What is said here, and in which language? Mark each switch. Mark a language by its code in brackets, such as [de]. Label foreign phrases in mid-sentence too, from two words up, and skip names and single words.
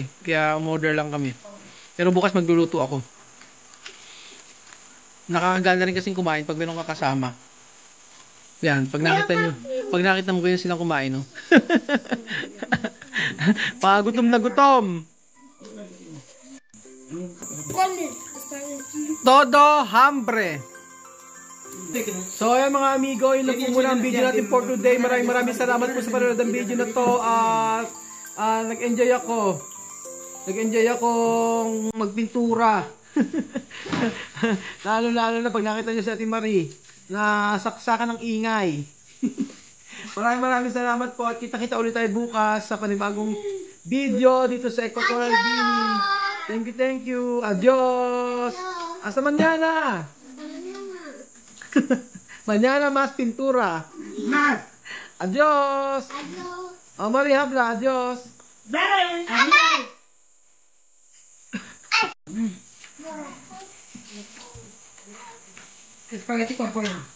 [tl] Kaya umorder lang kami. Pero bukas magluluto ako. Nakakaganda rin kasing kumain pag mayroong kakasama. Yan, pag nakita mo kayo silang kumain, no? Pagutom na gutom. [es] Todo hambre. [tl] So ayan mga amigo, yun lang po muna ang video natin [en] for today. [tl] Maraming salamat po sa panonood ng video na to. Nag-enjoy akong magpintura. Lalo na pag nakita nyo si Ate Marie na saksakan ng ingay. Maraming salamat po at kita-kita ulit tayo bukas sa panibagong video dito sa Equatorial Guinea. [en] Thank you. [es] Adios. Hasta mañana. Mañana más pintura. Adios. Oh, Maria habla. Adios. Spaghetti con pollo.